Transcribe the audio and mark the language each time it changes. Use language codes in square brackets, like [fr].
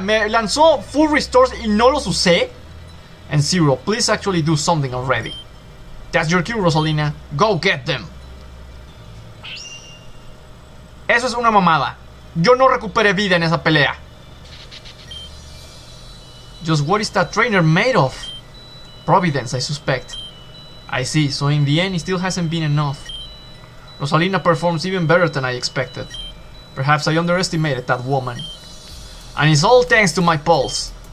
[es] Me lanzó full restores y no los usé. [en] And Zero, please actually do something already. That's your cue, Rosalina. Go get them. [es] Eso es una mamada. Yo no recuperé vida en esa pelea. [en] Just what is that trainer made of? Providence, I suspect. I see, so in the end it still hasn't been enough. Rosalina performs even better than I expected. Perhaps I underestimated that woman. And it's all thanks to my pulse.